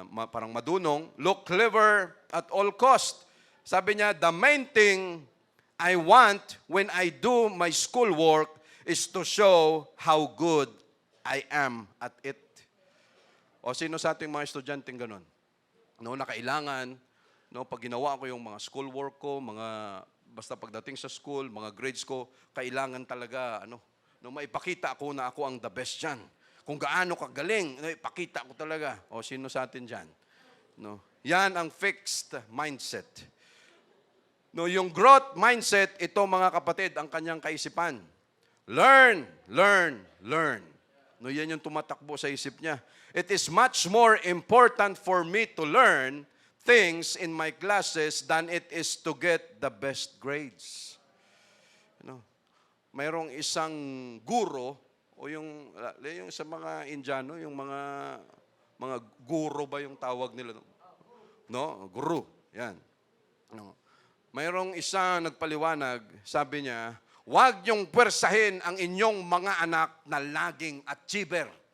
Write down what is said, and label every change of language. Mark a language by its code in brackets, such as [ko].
[tl] Parang madunong, [en] look clever at all cost. Sabi niya, the main thing I want when I do my schoolwork is to show how good I am at it. [tl] O sino sa ating mga estudyanteng ganun? No, na kailangan, no, pag ginawa ko yung mga schoolwork ko, basta pagdating sa school, mga grades ko, kailangan talaga, maipakita ko na ako ang the best dyan. Kung gaano kagaling, ipakita ko talaga. O sino sa atin dyan? No? Yan ang fixed mindset. No, yung growth mindset, ito mga kapatid, ang kanyang kaisipan. Learn, learn, learn. No, yan yung tumatakbo sa isip niya. [en] It is much more important for me to learn things in my classes than it is to get the best grades. [tl] Mayroong isang guro, o yung sa mga Indiano, yung mga guro ba yung tawag nila? No? Guru. Yan. No. Mayroong isa nagpaliwanag, sabi niya, huwag niyong pwersahin ang inyong mga anak na laging achiever.